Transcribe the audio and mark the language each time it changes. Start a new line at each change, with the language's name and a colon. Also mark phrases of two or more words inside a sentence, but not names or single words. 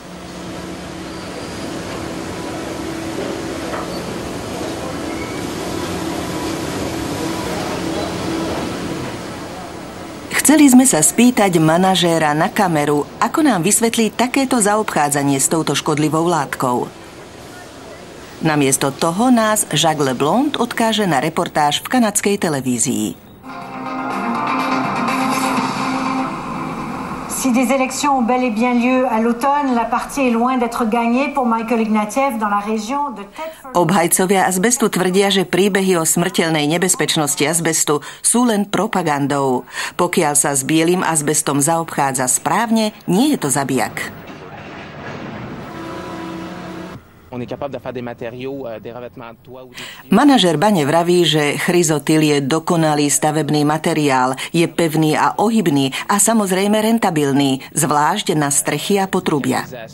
Slovak: Chceli sme sa spýtať manažéra na kameru, ako nám vysvetlí takéto zaobchádzanie s touto škodlivou látkou. Namiesto toho nás Jacques Leblond odkáže na reportáž v kanadskej televízii.
French: Si des élections ont bel et bien lieu à l'automne, la partie est loin d'être gagnée pour Michael Ignatieff dans la région de Thetford.
Slovak: Obhajcovia azbestu tvrdia, že príbehy o smrteľnej nebezpečnosti azbestu sú len propagandou. Pokiaľ sa s bielým azbestom zaobchádza správne, nie je to zabijak. Manažer bane vraví, že chryzotyl je dokonalý stavebný materiál, je pevný a ohybný a samozrejme rentabilný, zvlášť na strechy a potrubia.